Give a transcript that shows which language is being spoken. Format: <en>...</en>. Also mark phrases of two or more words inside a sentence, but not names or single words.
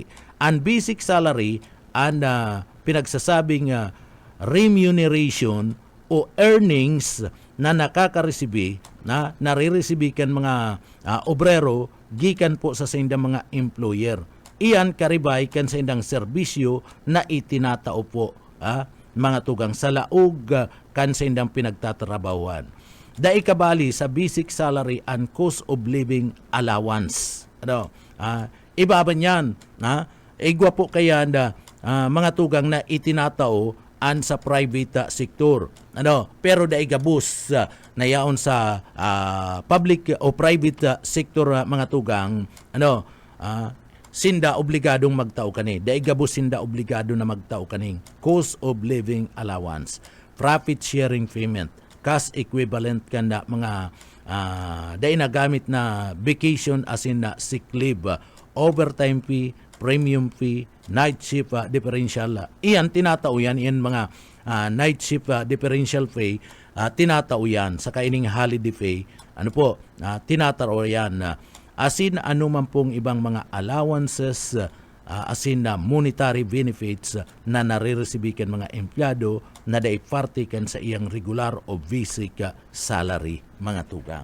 <bik>Ang</bik> <en>basic salary,</en> <bik>ang pinagsasabing remuneration o earnings na nakaka-receive na nare-receive kan mga obrero gikan po sa indang mga employer. Iyan karibay kan sa indang serbisyo na itinatao po mga tugang sa laog kan sa indang pinagtatrabahuan. Dai kabali sa</bik> <en>basic salary and cost of living allowance.</en> <bik>Ibaba niyan. Igwa po kaya na mga tugang na itinatao an sa</bik> <en>private sector.</en> <bik>Pero dai gabus na yaon sa public o</bik> <en>private sector</en> <bik>mga tugang, sinda obligadong magtao kani. Dai gabus sinda obligado na magtao kaning</bik> <en>cost of living allowance, profit sharing payment,</en> <bik>cash equivalent kan na mga dai nagamit na</bik> <en>vacation as in sick leave, overtime fee, premium fee, night shift differential.</en> <bik>Iyan tinatao yan, iyan mga</bik> <en>night shift differential pay,</en> <bik>tinatao yan sa kaining</bik> <en>holiday pay.</en> <bik>Tinatao yan. Asin man pong ibang mga allowances, asin na</bik> <en>monetary benefits</en> <bik>na nare-receive kan mga empleyado na dai parte kan sa iyang regular o</bik> <en>basic salary</en> <bik>mga tugang.</bik>